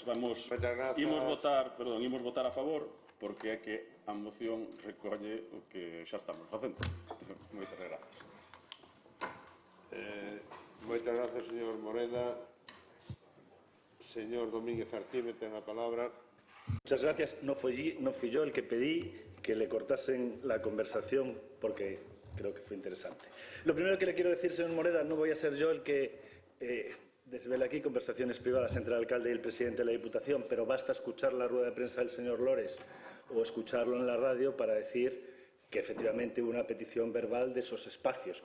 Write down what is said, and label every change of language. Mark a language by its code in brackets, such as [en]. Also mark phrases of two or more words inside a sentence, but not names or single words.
[gl] Imos votar a favor porque é que a moción recolle o que xa estamos facendo. Moitas grazas. Moitas grazas, señor Moreda. Señor Domínguez Artime, ten a palabra. [es] Muchas gracias. No fui yo el que pedí que le cortasen la conversación porque creo que fue interesante. Lo primero que le quiero decir, señor Moreda, no voy a ser yo el que desvela aquí conversaciones privadas entre el alcalde y el presidente de la Diputación, pero basta escuchar la rueda de prensa del señor Lores o escucharlo en la radio para decir que efectivamente hubo una petición verbal de esos espacios.